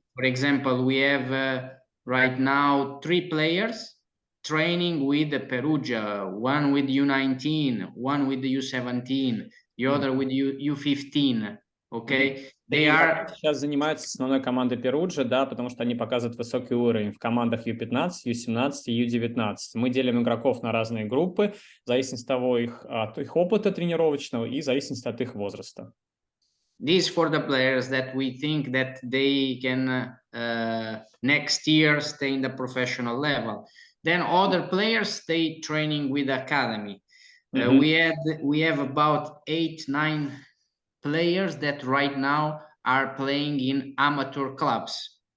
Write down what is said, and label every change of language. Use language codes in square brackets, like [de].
[en] For example, we have right now 3 players training with the Perugia, one with U19, one with the U17, the other with U15. Okay, they are [ru] сейчас занимаются основной командой Perugia, да, потому что они показывают высокий уровень в командах U15, U17 и U19. Мы делим игроков на разные группы в зависимости от их опыта тренировочного и в зависимости от их возраста. [en] This for the players that we think that they can next year stay in the professional level. Then other players stay training with academy. We have about 8-9 players that right now are playing in amateur clubs.